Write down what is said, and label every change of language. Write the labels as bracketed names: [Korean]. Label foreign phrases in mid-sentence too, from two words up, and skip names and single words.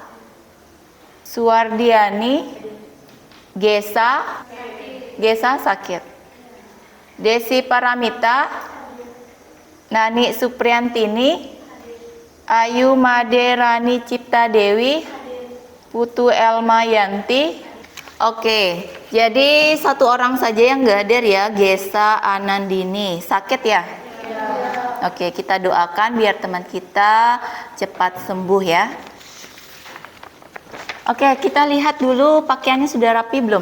[Indonesian] Suwardiani, Gesa sakit, Desi Paramita, Nani Supriantini, Ayu Maderani Cipta Dewi, Putu Elma Yanti. Oke, jadi satu orang saja yang nggak hadir ya, Gesa Anandini. Sakit ya? Oke, kita doakan biar teman kita cepat sembuh ya. Oke, kita lihat dulu pakaiannya sudah rapi belum?